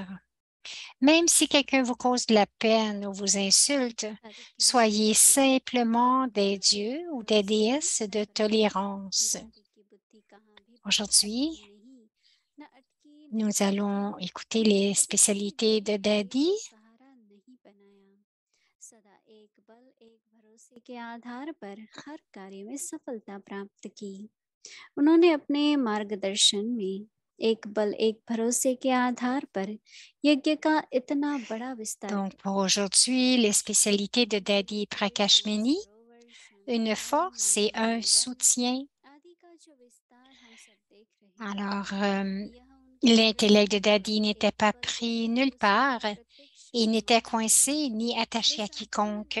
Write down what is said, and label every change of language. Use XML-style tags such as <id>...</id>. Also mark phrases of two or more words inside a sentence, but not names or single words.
<fr>Même si quelqu'un vous cause de la peine ou vous insulte, soyez simplement des dieux ou des déesses de tolérance. Aujourd'hui, nous allons écouter les spécialités de Dadi.</fr> <hi>उन्होंने अपने मार्गदर्शन में एक बल एक भरोसे के आधार पर यज्ञ का इतना बड़ा विस्तार.</hi> <fr>Donc, pour aujourd'hui, les spécialités de Dadi Prakashmani, une force et un soutien. Alors, l'intellect de Dadi n'était pas pris nulle part et n'était coincé ni attaché à quiconque.</fr>